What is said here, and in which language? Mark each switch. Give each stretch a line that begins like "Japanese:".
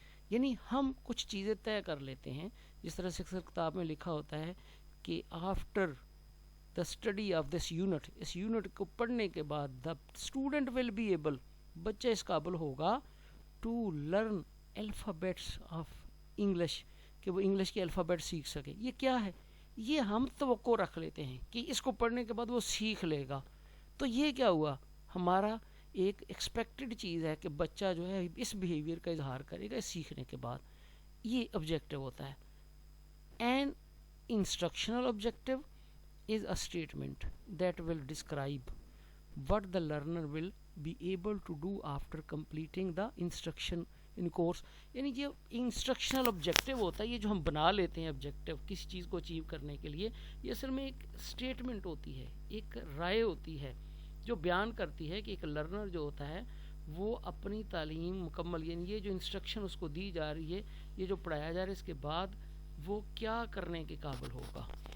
Urdu: یعنی ہم کچھ چیزیں طے کر لیتے ہیں، جس طرح سے اکثر کتاب میں لکھا ہوتا ہے کہ
English: after the study of this unit,
Urdu: اس unit کو پڑھنے کے بعد
English: the student will be able
Urdu: بچہ اس قابل ہوگا
English: to learn alphabets of English
Urdu: کہ وہ انگلش کے الفابیٹ سیکھ سکے. یہ کیا ہے؟ یہ ہم توقع رکھ لیتے ہیں کہ اس کو پڑھنے کے بعد وہ سیکھ لے گا. تو یہ کیا ہوا، ہمارا ایک ایکسپیکٹڈ چیز ہے کہ بچہ جو ہے اس بیہیویئر کا اظہار کرے گا سیکھنے کے بعد. یہ آبجیکٹیو ہوتا ہے.
English: An instructional objective is a statement that will describe what the learner will be able to do after completing the instruction in course.
Urdu: یعنی یہ انسٹرکشنل آبجیکٹیو ہوتا ہے، یہ جو ہم بنا لیتے ہیں آبجیکٹیو کسی چیز کو اچیو کرنے کے لیے، یہ اصل میں ایک اسٹیٹمنٹ ہوتی ہے، ایک رائے ہوتی ہے جو بیان کرتی ہے کہ ایک لرنر جو ہوتا ہے وہ اپنی تعلیم مکمل، یعنی یہ جو انسٹرکشن اس کو دی جا رہی ہے، یہ جو پڑھایا جا رہا ہے، اس کے بعد وہ کیا کرنے کے قابل ہوگا.